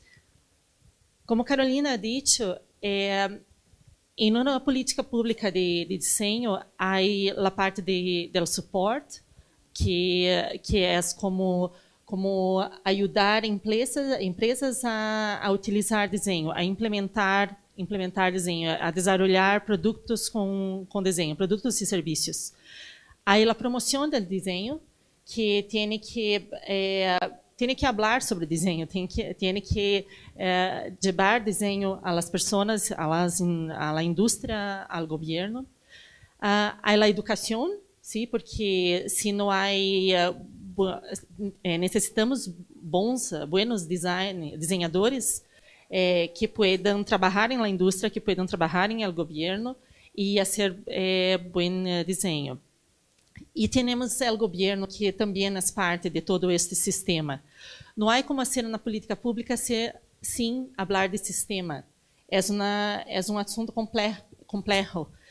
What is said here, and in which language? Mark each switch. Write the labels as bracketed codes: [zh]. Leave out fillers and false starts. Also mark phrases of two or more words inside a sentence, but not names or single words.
[es] Como Carolina ha dicho, en una política pública de diseño hay la parte del support, que es como ayudar empresas a utilizar diseño, a implementar diseño, a desarrollar [pt] produtos com desenho, produtos e serviços. Aí a promoção do desenho, que tem que falar sobre desenho, tem que llevar desenho [es] a las personas, a la indústria, [pt] ao governo. Aí a educação, sim, porque se não há necessitamos buenos desenhadores [es] que puedan [pt] trabalhar na indústria, [es] que puedan [pt] trabalhar no governo e fazer bom desenho. E temos o governo que também é parte de todo este sistema. Não há como ser na política pública sem falar de sistema. É assunto complexo.